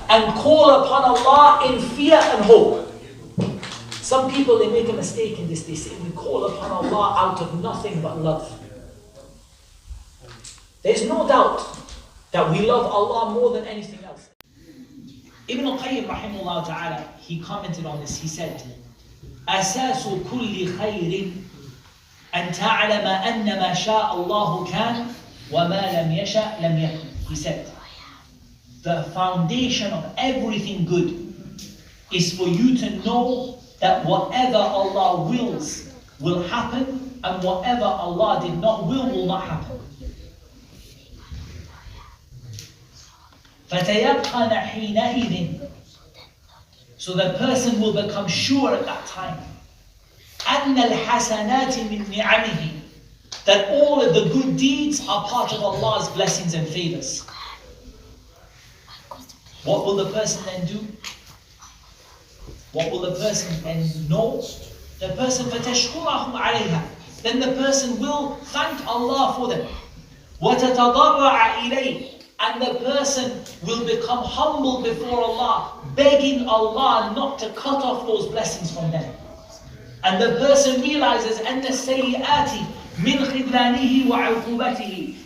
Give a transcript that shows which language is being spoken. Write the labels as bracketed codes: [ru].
[en] And call upon Allah in fear and hope. Some people, they make a mistake in this. They say, we call upon Allah out of nothing but love. There's no doubt that we love Allah more than anything else. Ibn al-Qayyim rahimahullah ta'ala, he commented on this. He said, [ar] أساس كل خير أن تعلم أن ما شاء الله كان وما لم يشأ لم يكن. [en] He said, the foundation of everything good is for you to know that whatever Allah wills will happen, and whatever Allah did not will not happen. [ar] فَتَيَقَّنَ حِينَئِذٍ. [en] So the person will become sure at that time [ar] أَنَّ الْحَسَنَاتِ مِنْ نِعَمِهِ, [en] that all of the good deeds are part of Allah's blessings and favors. What will the person then do? What will the person then know? The person [ar] فَتَشْكُرَهُمْ عَلَيْهَا. [en] Then the person will thank Allah for them. [ar] وَتَتَضَرَّعَ إِلَيْهِ. [en] And the person will become humble before Allah, begging Allah not to cut off those blessings from them. And the person realizes [ar] أَنَّ السَّيِّئَاتِ مِنْ خِذْلَانِهِ وَعُقُوبَتِهِ.